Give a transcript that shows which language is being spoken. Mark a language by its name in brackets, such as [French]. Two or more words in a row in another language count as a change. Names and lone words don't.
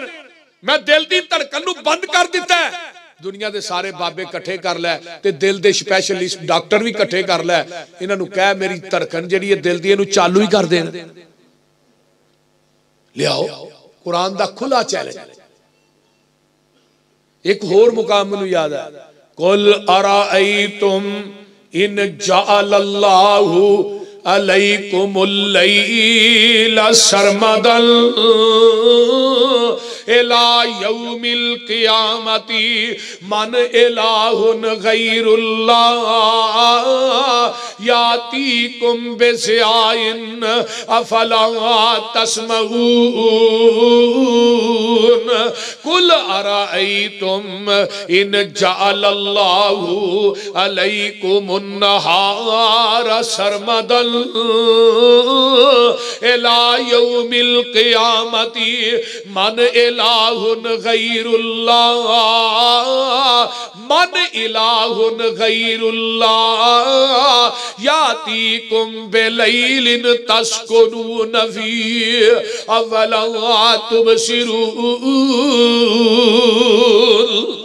[Punjabi] میں دل دی دھڑکن نوں بند کر دتا ہے۔ دنیا دے سارے بابے اکٹھے کر لے تے دل دے سپیشلسٹ ڈاکٹر بھی اکٹھے کر لے، انہاں کہہ میری دھڑکن جہڑی ہے دل دی ایہنوں چالو ہی کر دین. لیاؤ قرآن دا کھلا چیلنج. ایک ہور مقام مینوں یاد ہے, [Arabic] قل أرأيتم إن جعل الله عليكم الليل سرمدا إلى يوم القيامة من إله غير الله يأتيكم بضياء أفلا تسمعون قل أرأيتم إن جعل الله عليكم النهار سرمدا إلى يوم القيامة من إله غير الله من إله غير الله يأتيكم بليل تسكنون فيه أفلا تبصرون.